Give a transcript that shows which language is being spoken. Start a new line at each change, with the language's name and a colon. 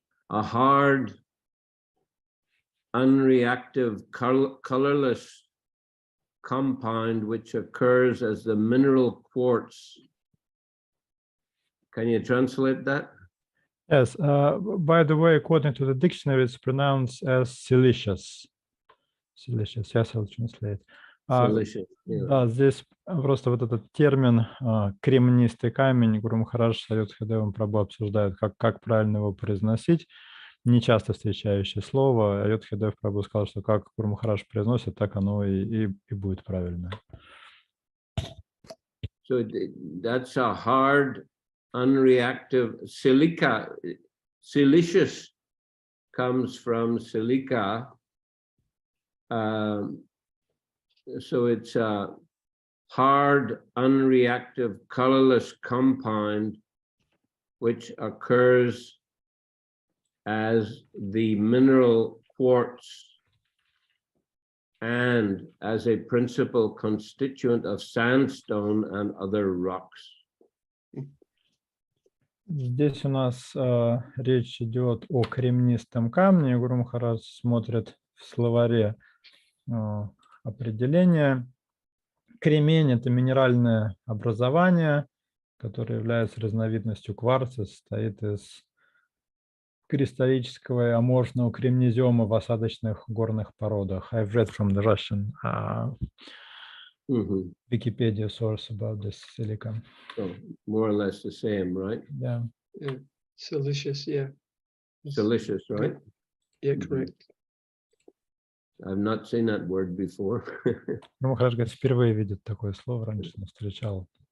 English: a hard, unreactive, colorless compound which occurs as the mineral quartz. Can you translate that? Yes, by the way, according to the dictionary, it's pronounced as silicious. Silicious, yes, I'll translate. Delicious.
Russian: Да, здесь просто вот этот термин кремнистый камень, Гуру Махарадж с Айодхидевом Прабху обсуждают, как правильно его произносить. Не часто встречающее слово. Айодхидев Прабху сказал, что как Гуру Махарадж произносит, так оно и будет правильно.
English: So that's a hard, unreactive silica. Silicious comes from silica. So it's a hard, unreactive, colorless compound which occurs as the mineral quartz and as a principal constituent of sandstone and other rocks.
Russian: Здесь у нас речь идет о кремнистом камне. Гуру Махарадж смотрит в словаре определение. Кремень – это минеральное образование, которое является разновидностью кварца, состоит из кристаллического и аморфного кремнезема в осадочных горных породах.
English: I've read from the Russian Wikipedia source about this silica. So more or less the same, right? Yeah. Yeah. Silicious, yeah. Silicious, right? Yeah, correct. I've not seen that word before.
Russian: Ну, Махарадж говорит, впервые видит такое слово, раньше не встречал.